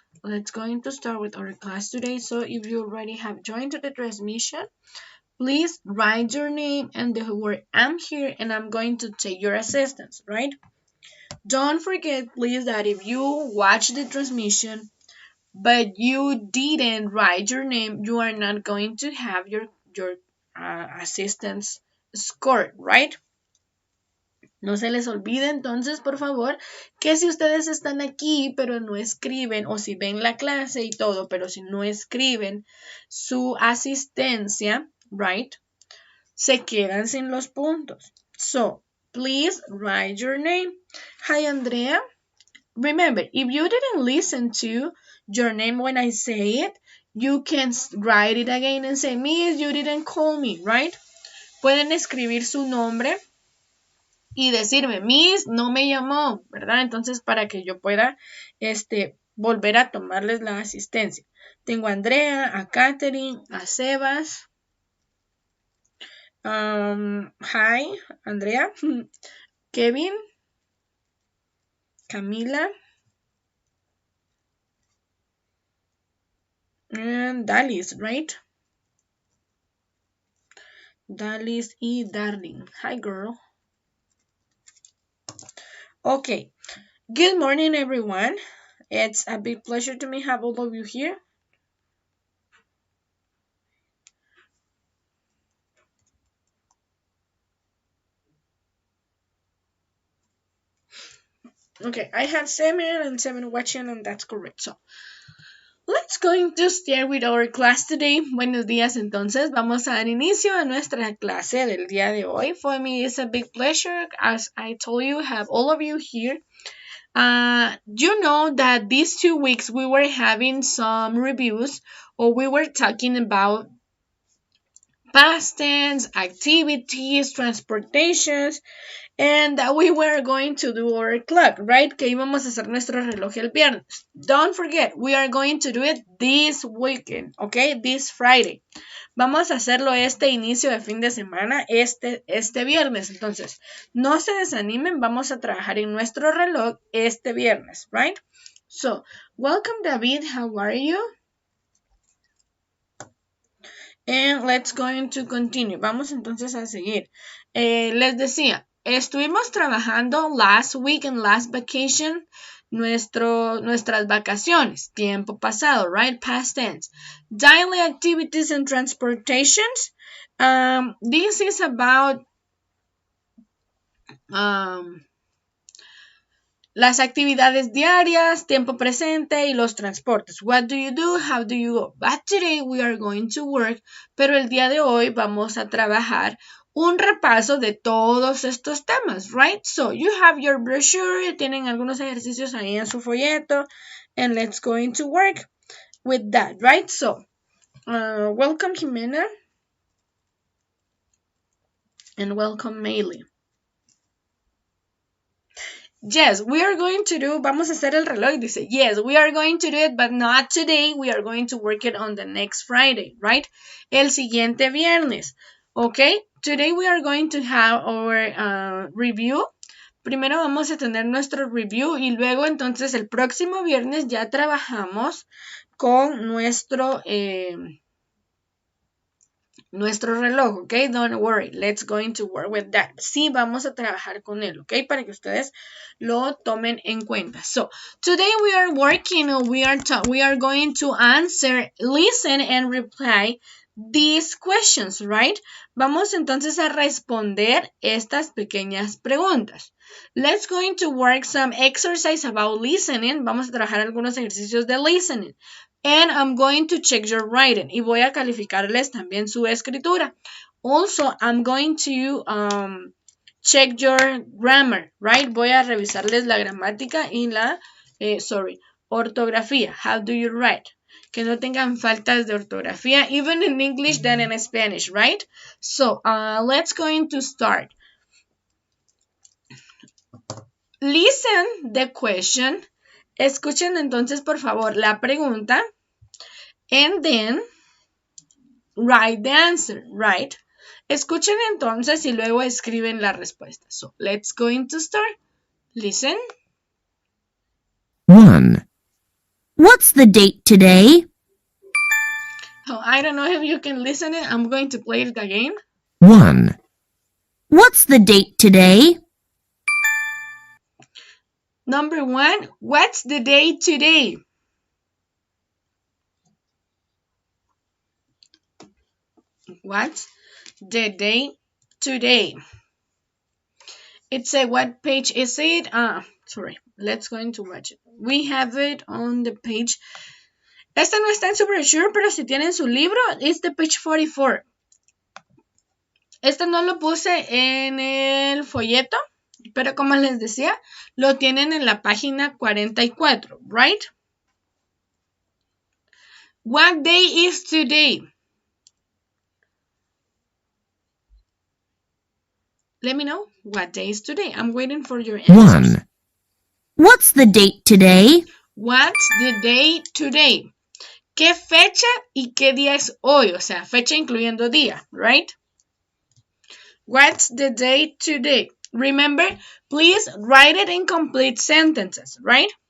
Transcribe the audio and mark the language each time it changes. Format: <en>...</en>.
<en>Let's going to start with our class today. So if you already have joined the transmission, please write your name and the word I'm here and I'm going to take your assistance, right? Don't forget please that if you watch the transmission but you didn't write your name, you are not going to have your assistance score, right?</en> <es>No se les olvide entonces, por favor, que si ustedes están aquí pero no escriben o si ven la clase y todo, pero si no escriben su asistencia,</es> <en>right,</en> <es>se quedan sin los puntos.</es> <en>So, please write your name. Hi, Andrea. Remember, if you didn't listen to your name when I say it, you can write it again and say, Miss, you didn't call me, right?</en> <es>Pueden escribir su nombre y decirme, Miss, no me llamó, ¿verdad? Entonces, para que yo pueda volver a tomarles la asistencia. Tengo a Andrea, a Katherine, a Sebas.</es> <en>Hi, Andrea. Kevin. Camila. And Dalis, right? Dalis y Darling. Hi, girl. Okay. Good morning, everyone. It's a big pleasure to me have all of you here. Okay, I have 7 and 7 watching, and that's correct. So, let's going to start with our class today.</en> <es>Buenos días, entonces. Vamos a dar inicio a nuestra clase del día de hoy.</es> <en>For me, it's a big pleasure, as I told you, have all of you here. You know that these 2 weeks we were having some reviews, or we were talking about past tense, activities, transportations, and that we were going to do our clock, right?</en> <es>Que íbamos a hacer nuestro reloj el viernes.</es> <en>Don't forget, we are going to do it this weekend, okay? This Friday.</en> <es>Vamos a hacerlo este inicio de fin de semana, este viernes. Entonces, no se desanimen, vamos a trabajar en nuestro reloj este viernes,</es> <en>right? So, welcome David, how are you? And let's going to continue.</en> <es>Vamos entonces a seguir. Les decía, estuvimos trabajando</es> <en>last week and last vacation,</en> <es>nuestras vacaciones, tiempo pasado,</es> <en>right? Past tense. Daily activities and transportations. This is about</en> <es>las actividades diarias, tiempo presente y los transportes.</es> <en>What do you do? How do you go? But today we are going to work,</en> <es>pero el día de hoy vamos a trabajar un repaso de todos estos temas, right?</es> <en>So you have your brochure,</en> <es>tienen algunos ejercicios ahí en su folleto,</es> <en>and let's going to work with that, right? So, welcome Jimena, and welcome Maylee. Yes, we are going to do,</en> <es>vamos a hacer el reloj, dice,</es> <en>yes, we are going to do it, but not today, we are going to work it on the next Friday, right?</en> <es>El siguiente viernes, okay?</es> <en>Today we are going to have our review.</en> <es>Primero vamos a tener nuestro review y luego entonces el próximo viernes ya trabajamos con nuestro reloj, ¿ok?</es> <en>Don't worry, let's going to work with that.</en> <es>Sí, vamos a trabajar con él, ¿ok? Para que ustedes lo tomen en cuenta.</es> <en>So, today we are working, we are going to answer, listen and reply these questions, right?</en> <es>Vamos entonces a responder estas pequeñas preguntas.</es> <en>Let's going to work some exercise about listening.</en> <es>Vamos a trabajar algunos ejercicios de listening.</es> <en>And I'm going to check your writing.</en> <es>Y voy a calificarles también su escritura.</es> <en>Also, I'm going to check your grammar, right?</en> <es>Voy a revisarles la gramática y la, ortografía.</es> <en>How do you write?</en> <es>Que no tengan faltas de ortografía,</es> <en>even in English than in Spanish, right? So, let's going to start. Listen the question. Escuchen entonces, por favor, la pregunta. And then, write the answer, right?</en> <es>Escuchen entonces y luego escriben la respuesta.</es> <en>So, let's going to start. Listen. 1. What's the date today? Oh, I don't know if you can listen it. I'm going to play it again. 1. What's the date today? Number 1, what's the day today? What's the day today? It's a what page is it? Sorry, let's go into watch it. We have it on the page.</en> <es>Esta no está en su brochure, pero si tienen su libro,</es> <en>it's the page 44.</en> <es>Este no lo puse en el folleto, pero como les decía, lo tienen en la página 44,</es> <en>right? What day is today? Let me know what day is today. I'm waiting for your answers. 1. What's the date today? What's the day today?</en> <es>¿Qué fecha y qué día es hoy? O sea, fecha incluyendo día,</es> <en>right? What's the day today? Remember, please write it in complete sentences, right?</en>